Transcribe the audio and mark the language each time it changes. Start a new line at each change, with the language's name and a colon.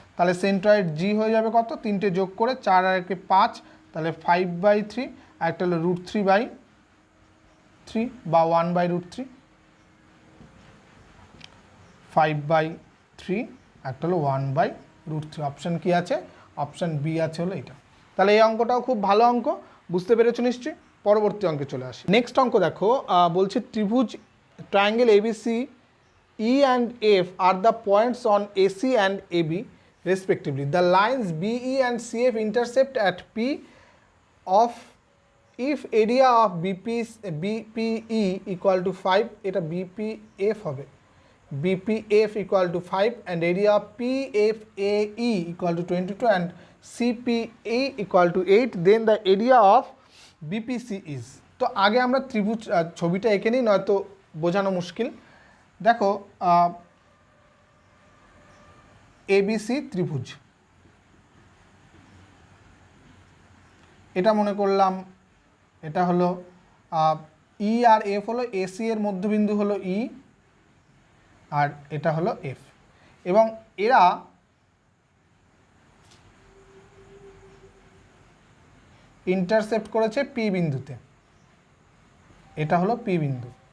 Bangla: তাহলে সেন্ট্রয়েড জি হয়ে যাবে কত, 3টে যোগ করে 4 আর 1 5, তাহলে 5/3, আর একটা হলো √3/3 বা 1/√3, 5/3, একটা হলো 1/√3। অপশান কি আছে, অপশান বি আছে হলো এটা। তাহলে এই অঙ্কটাও খুব ভালো অঙ্ক, বুঝতে পেরেছো নিশ্চয়ই। পরবর্তী অঙ্কে চলে আসি। নেক্সট অঙ্ক দেখো, বলছে ত্রিভুজ triangle ABC
English: E and F are the points on AC and AB respectively. The lines BE and CF intercept at P of if area of BPE equal to 5,
Bangla: এটা BPF হবে,
English: BPF equal to 5 and area of PFAE equal to 22 and CPE equal to 8, then the area of BPC is।
Bangla: তো আগে আমরা ত্রিভুজ ছবিটা এঁকে নিই, নয়তো বোঝানো মুশকিল। দেখো এবিসি ত্রিভুজ, এটা মনে করলাম এটা হলো ই আর এফ হলো, এসি এর মধ্যবিন্দু হলো ই আর এটা হলো এফ, এবং এরা ইন্টারসেপ্ট করেছে পি বিন্দুতে, এটা হলো পি বিন্দু।